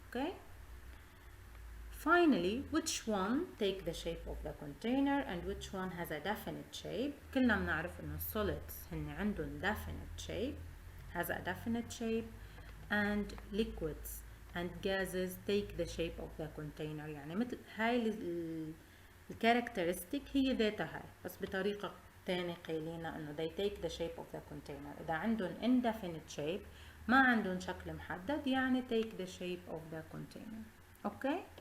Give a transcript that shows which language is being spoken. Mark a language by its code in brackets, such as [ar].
[en] okay, finally which one take the shape of the container and which one has a definite shape؟ [ar] كلنا بنعرف انه [en] solids [ar] هن عندهم [en] definite shape، has a definite shape, and liquids and gases take the shape of the container. [ar] يعني مثل هاي الكاركترستيك هي ذاتها هاي، بس بطريقة تانية قايلينها انه [en] they take the shape of the container. [ar] اذا عندهم [en] indefinite shape [ar] ما عندهم شكل محدد يعني [en] take the shape of the container. okay.